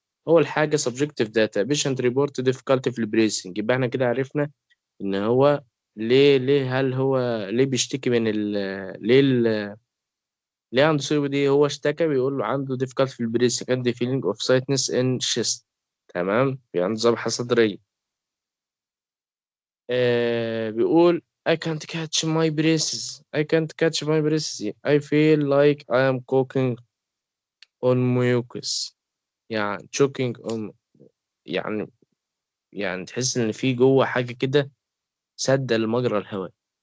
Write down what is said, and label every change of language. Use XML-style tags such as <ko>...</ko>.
<ar>اول حاجة subjective data patient report difficulty في البريسنج، يبقى احنا كده عرفنا ان هو ليه هل هو ليه بيشتكي من ليه عنده سي او بي دي. هو اشتكى بيقول له عنده difficulty في البريسنج</ar> <en>and feeling of tightness in chest.</en> <ar>تمام، في عنده ذبحة صدرية. بيقول</ar> <en>I can't catch my breaths. I can't catch my breaths. I feel like I am choking on mucus.</en> <ar>يعني choking on، يعني تحس إن في جوه حاجة كده سد المجرى الهوائي.</ar>